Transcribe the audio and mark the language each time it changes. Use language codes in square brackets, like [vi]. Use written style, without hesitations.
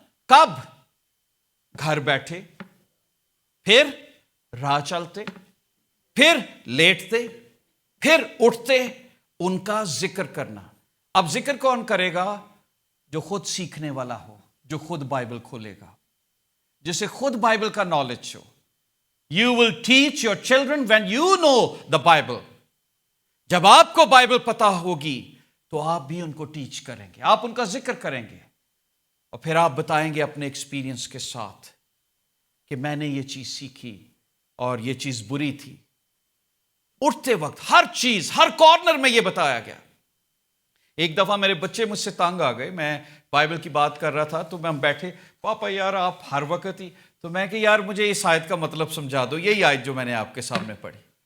[ur] کب؟ گھر بیٹھے, پھر راہ چلتے, پھر لیٹتے, پھر اٹھتے, ان کا ذکر کرنا. اب ذکر کون کرے گا؟ جو خود سیکھنے والا ہو, جو خود بائبل کھولے گا, جسے خود بائبل کا knowledge ہو. [en] You will teach your children when you know the Bible. [ur] جب آپ کو بائبل پتا ہوگی تو آپ بھی ان کو ٹیچ کریں گے, آپ ان کا ذکر کریں گے, اور پھر آپ بتائیں گے اپنے ایکسپیرینس کے ساتھ کہ میں نے یہ چیز سیکھی اور یہ چیز بری تھی. اٹھتے وقت ہر چیز, ہر کارنر میں یہ بتایا گیا. ایک دفعہ میرے بچے مجھ سے تنگ آ گئے, میں بائبل کی بات کر رہا تھا تو ہم بیٹھے, پاپا یار آپ ہر وقت ہی, تو میں کہ یار مجھے اس آیت کا مطلب سمجھا دو, یہی آیت جو میں نے آپ کے سامنے پڑھی.